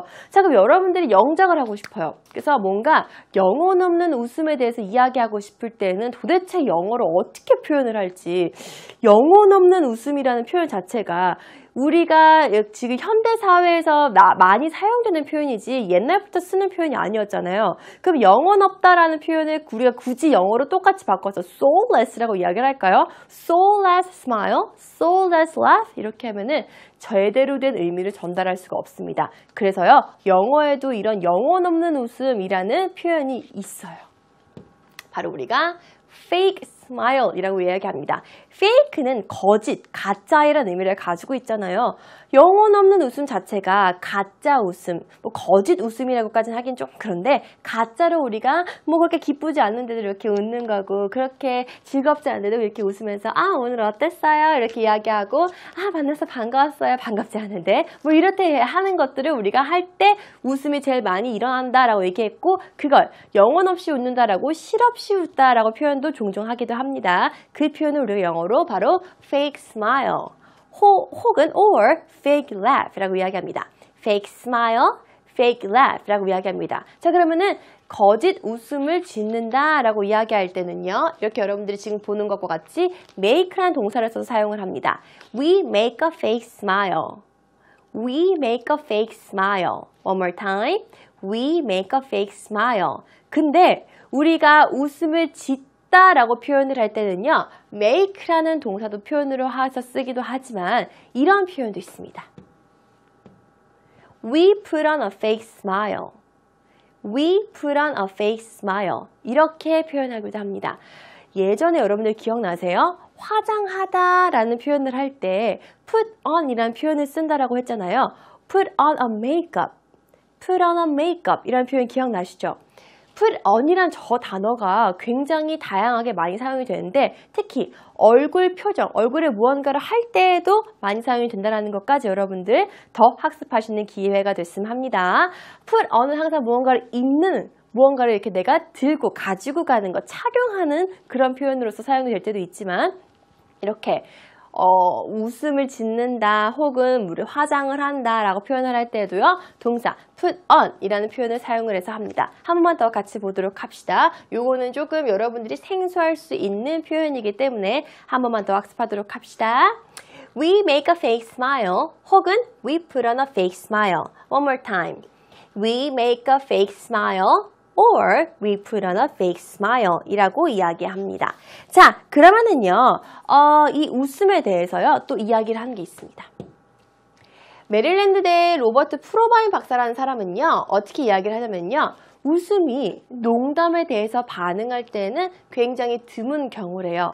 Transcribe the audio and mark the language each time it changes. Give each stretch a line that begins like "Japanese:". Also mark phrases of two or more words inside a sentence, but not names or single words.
Korean: 자, 그럼 여러분들이 영작을 하고 싶어요. 그래서 뭔가 영혼 없는 웃음에 대해서 이야기하고 싶을 때는 도대체 영어로 어떻게 표현을 할지 영혼 없는 웃음이라는 표현 자체가 우리가 지금 현대 사회에서 많이 사용되는 표현이지 옛날부터 쓰는 표현이 아니었잖아요. 그럼 영혼 없다라는 표현을 우리가 굳이 영어로 똑같이 바꿔서 soulless라고 이야기를 할까요?
English: soulless smile, soulless laugh
Korean: 이렇게 하면은 제대로 된 의미를 전달할 수가 없습니다. 그래서요, 영어에도 이런 영혼 없는 웃음이라는 표현이 있어요. 바로 우리가
English: fake smile
Korean: 이라고 이야기합니다. fake는 거짓, 가짜이라는 의미를 가지고 있잖아요. 영혼 없는 웃음 자체가 가짜 웃음, 뭐 거짓 웃음이라고까지는 하긴 좀 그런데 가짜로 우리가 뭐 그렇게 기쁘지 않는데도 이렇게 웃는 거고 그렇게 즐겁지 않은데도 이렇게 웃으면서 아 오늘 어땠어요? 이렇게 이야기하고 아 만나서 반가웠어요. 반갑지 않은데 뭐 이렇게 하는 것들을 우리가 할 때 웃음이 제일 많이 일어난다라고 얘기했고 그걸 영혼 없이 웃는다라고 실없이 웃다라고 표현도 종종 하기도 합니다. 그 표현을 우리가 영어로 바로
English: fake smile
Korean: 혹은
English: or fake laugh
Korean: 라고 이야기합니다.
English: fake smile, fake laugh
Korean: 라고 이야기합니다. 자 그러면은 거짓 웃음을 짓는다라고 이야기할 때는요. 이렇게 여러분들이 지금 보는 것과 같이 make라는 동사를 써서 사용을 합니다.
English: We make a fake smile. We make a fake smile. One more time. We make a fake smile.
Korean: 근데 우리가 웃음을 짓다라고 표현을 할 때는요. make라는 동사도 표현으로 해서 쓰기도 하지만 이런 표현도 있습니다.
English: We put on a fake smile. We put on a fake smile.
Korean: 이렇게 표현하기도 합니다. 예전에 여러분들 기억나세요? 화장하다라는 표현을 할 때
English: put on
Korean: 이라는 표현을 쓴다라고 했잖아요.
English: put on a makeup. put on a makeup
Korean: 이라는 표현 기억나시죠?
English: put on
Korean: 이란 저 단어가 굉장히 다양하게 많이 사용이 되는데 특히 얼굴 표정, 얼굴에 무언가를 할 때에도 많이 사용이 된다는 것까지 여러분들 더 학습하시는 기회가 됐으면 합니다.
English: put on
Korean: 은 항상 무언가를 입는 무언가를 이렇게 내가 들고 가지고 가는 것, 착용하는 그런 표현으로서 사용이 될 때도 있지만 이렇게 웃음을 짓는다 혹은 화장을 한다 라고 표현을 할 때도요 동사
English: put on
Korean: 이라는 표현을 사용을 해서 합니다. 한 번만 더 같이 보도록 합시다. 요거는 조금 여러분들이 생소할 수 있는 표현이기 때문에 한 번만 더 학습하도록 합시다.
English: We make a fake smile 혹은 we put on a fake smile. One more time. We make a fake smile or we put on a fake smile
Korean: 이라고 이야기합니다. 자, 그러면은요, 이 웃음에 대해서요, 또 이야기를 한 게 있습니다. 메릴랜드대 로버트 프로바인 박사라는 사람은요, 어떻게 이야기를 하냐면요, 웃음이 농담에 대해서 반응할 때는 굉장히 드문 경우래요.